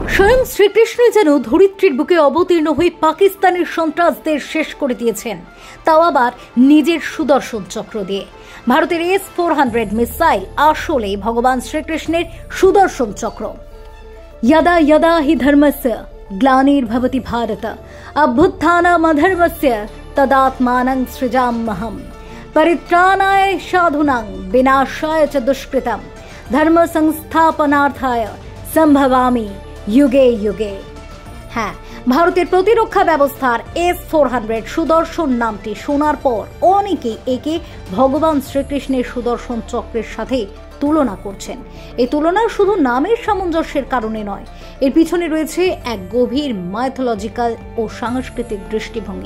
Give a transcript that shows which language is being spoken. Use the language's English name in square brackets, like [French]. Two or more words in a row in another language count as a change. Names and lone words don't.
[Bangla] স্বয়ং শ্রীকৃষ্ণই যেন ধরিত্রীর বুকে অবতীর্ণ হয়ে পাকিস্তানের সন্ত্রাসদের শেষ করে দিয়েছেন, তাও আবার নিজের সুদর্শন চক্র দিয়ে। ভারতের S-400 মিসাইল আসলেই ভগবান শ্রীকৃষ্ণের সুদর্শন চক্র। [Sanskrit] यदा यदा हि धर्मस्य ग्लानिर्भवति भारत अभ्युत्थानमधर्मस्य तदात्मानं सृजाम्यहं परित्राणाय साधूनां विनाशाय च दुष्कृतं धर्म संस्थापनार्थाय संभवामि युगे युगे। [Bangla] হ্যাঁ, ভারতের প্রতিরক্ষা ব্যবস্থার S-400 সুদর্শন নামটি শোনার পর অনেকেই একে ভগবান শ্রীকৃষ্ণের সুদর্শন চক্রের সাথে তুলনা করছেন। এই তুলনা শুধু নামের সামঞ্জস্যের কারণে নয়, এর পিছনে রয়েছে এক গভীর মাইথোলজিক্যাল ও সাংস্কৃতিক দৃষ্টিভঙ্গি।